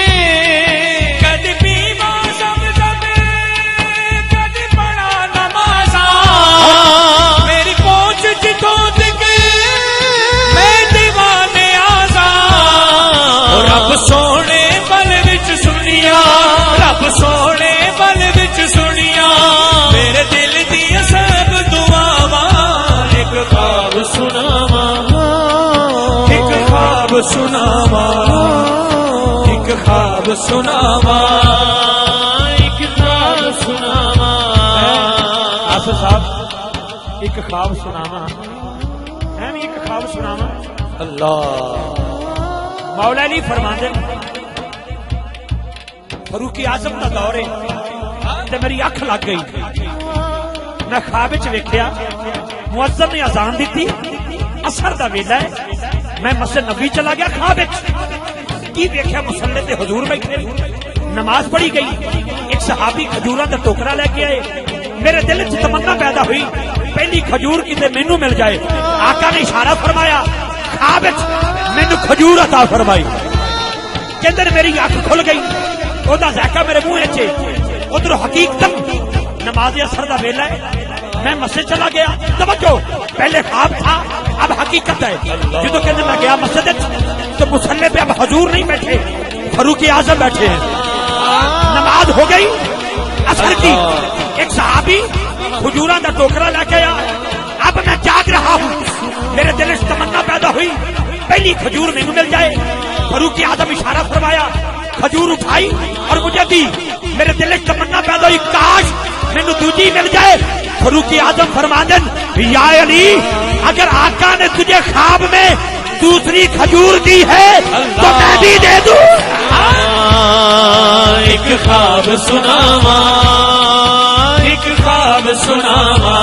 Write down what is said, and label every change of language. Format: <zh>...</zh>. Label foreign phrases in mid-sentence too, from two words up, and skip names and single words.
<pa>رب سونے بل وچ سنیا رب سونے بل وچ سنیا میرے دل دی سب دعاواں ایک خواب سناواں ایک خواب سناواں ایک خواب سناواں ایک خواب سناواں ماسٹر صاحب ایک خواب سناواں میں بھی ایک خواب سناواں اللہ مولا علی فرماندے فاروق اعظم دا دور ہے تے میری اکھ لگ گئی میں خواب وچ ویکھیا مؤذن نے اذان دتی اثر دا ویلا ہے میں مسجد نبی چلا گیا خواب وچ کی ویکھیا مصلی تے حضور بیٹھے نماز پڑھی گئی ایک صحابی کھجوراں دا ٹوکرا لے کے آئے میرے دل وچ تمنا پیدا ہوئی پہلی کھجور کتے مینوں مل جائے آقا نے اشارہ فرمایا خواب وچ مینوں کھجور عطا فرمائی کہندے میری اکھ کھل گئی او دا ذائقہ میرے منہ وچ ادھر حقیقت نماز اثر دا ویلا ہے میں مسجد چلا گیا توجہ</pa> <ur>پہلے خواب تھا اب حقیقت ہے</ur> <pa>جدو کہندے میں گیا مسجد تو</pa> <ur>مصلی پہ اب حضور نہیں بیٹھے فاروق اعظم بیٹھے ہیں نماز ہو گئی اثر کی ایک صحابی</ur> <pa>کھجوراں دا</pa> <ur>ٹوکرا لے کے آیا اب میں جاگ رہا ہوں میرے دل سے تمنا پیدا ہوئی</ur> <pa>پہلی کھجور مینوں مل جائے</pa> <ur>فاروق اعظم اشارہ فرمایا کھجور اٹھائی اور مجھے دی میرے دل سے تمنا پیدا ہوئی</ur> <pa>کاش مینوں دوجی مل جائے</pa> <ur>فاروق اعظم فرماندن یا علی اگر آقا نے تجھے خواب میں دوسری کھجور دی ہے تو میں بھی دے دوں</ur> <pa>ایک خواب سناواں ایک خواب سناواں</pa>